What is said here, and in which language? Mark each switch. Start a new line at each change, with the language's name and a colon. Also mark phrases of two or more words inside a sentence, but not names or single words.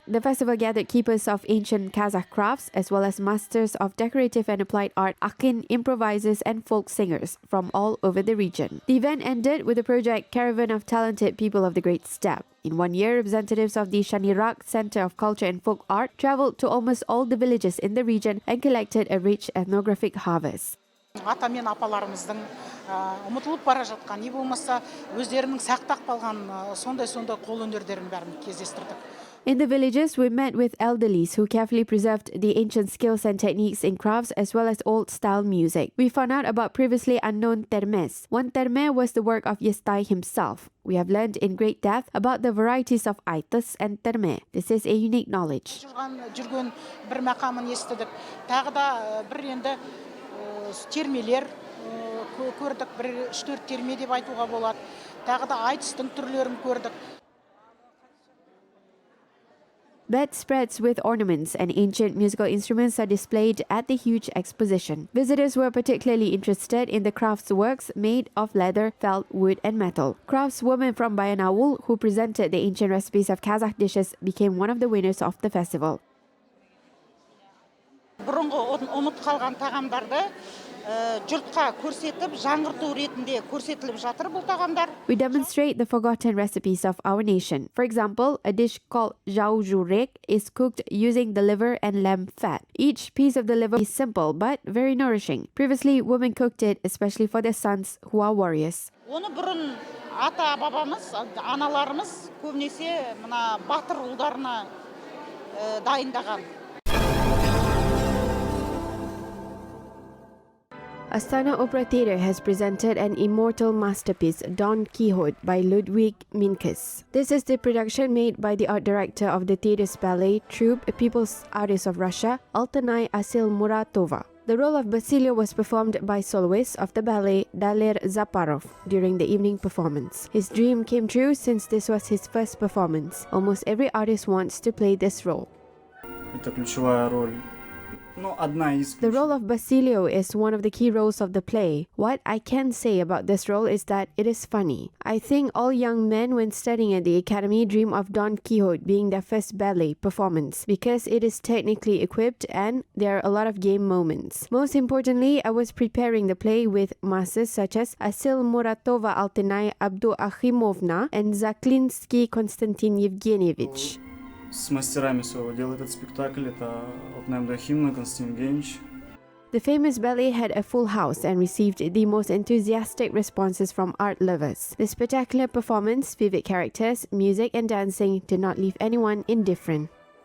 English: The festival gathered keepers of ancient Kazakh crafts as well as masters of decorative and applied art, akin, improvisers and folk singers from all over the region. The event ended with the project Caravan of Talented People of the Great Steppe. In 1 year, representatives of the Shanirak Center of Culture and Folk Art traveled to almost all the villages in the region and collected a rich ethnographic harvest.
Kazakh: Ата мен апаларымыздың ұмытылып бара жатқан, не болмаса өздерінің сақтап қалған сондай қолөнерлерін бәрін кездестірдік.
English: In the villages, we met with elderlies who carefully preserved the ancient skills and techniques in crafts as well as old-style music. We found out about previously unknown termes. One terme was the work of Yestai himself. We have learned in great depth about the varieties of aitas and terme. This is a unique knowledge.
Kazakh: Жүрген бір мақамын естідік. Тағы да бір енді термелер көрдік, бір 3-4 терме деп айтуға болады. Тағы да айтыстың түрлерін көрдік.
English: Bedspreads with ornaments and ancient musical instruments are displayed at the huge exposition. Visitors were particularly interested in the crafts works made of leather, felt, wood and metal. Craftswoman from Bayanawul, who presented the ancient recipes of Kazakh dishes, became one of the winners of the festival.
Kazakh: Бұрынғы ұмыт қалған тағамдарды жұртқа көрсетіп, жаңғырту ретінде көрсетіліп жатыр бұл тағамдар.
English: We demonstrate the forgotten recipes of our nation. For example, a dish called zhao zhurek is cooked using the liver and lamb fat. Each piece of the liver is simple but very nourishing. Previously, women cooked it especially for their sons who are warriors.
Kazakh: Оны бұрын ата-бабамыз, аналарымыз көбінесе мына батыр ұлдарына дайындаған.
English: Astana Opera Theatre has presented an immortal masterpiece, Don Quixote, by Ludwig Minkus. This is the production made by the art director of the theatre's ballet troupe, People's Artists of Russia, Altanay Asil Muratova. The role of Basilio was performed by soloists of the ballet Daler Zaparov during the evening performance. His dream came true since this was his first performance. Almost every artist wants to play this role.
Russian: Это ключевая роль
English: The role of Basilio is one of the key roles of the play. What I can say about this role is that it is funny. I think all young men when studying at the academy dream of Don Quixote being their first ballet performance because it is technically equipped and there are a lot of game moments. Most importantly, I was preparing the play with masters such as Asil Muratova Altenay Abdu Akhimovna and Zaklinsky Konstantin Evgenievich.
Russian: С мастерами своего дела этот спектакль, это Алтынай Абдахимовна, Константин Евгеньевич.
English: The famous ballet had a full house and received the most enthusiastic responses from art lovers. The spectacular performance, vivid characters, music and dancing did not leave anyone indifferent.